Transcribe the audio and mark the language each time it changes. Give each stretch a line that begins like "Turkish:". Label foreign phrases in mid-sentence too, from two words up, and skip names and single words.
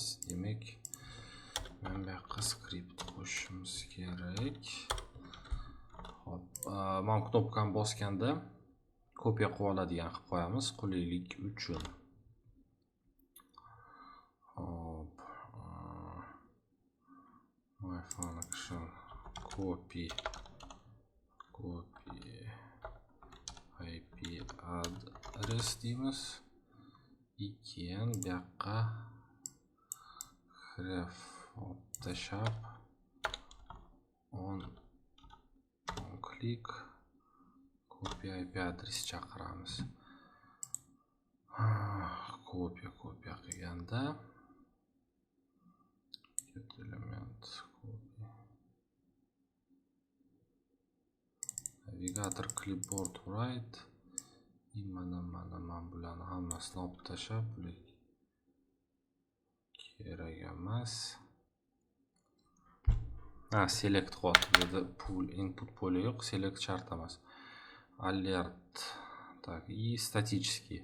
Uzbek: Demak, men bu yoqqa skript qo'shishimiz kerak. Hop, mana knopkani bosganda kopiya qilib oladigan qilib qo'yamiz qulaylik uchun. Hop,
English: my function copy IP address deymiz.
Uzbek: Keyin bu yoqqa href tashlab
English: on click copy IP address
Uzbek: chaqiramiz. Kopiya qilganda
English: get element copy navigator clipboard write
Uzbek: mana bularni hammasini olib tashlab, bular kerak emas. Select qildi. Bu yerda pool input poli yo'q, select shart emas.
Russian: Alert tak и statический.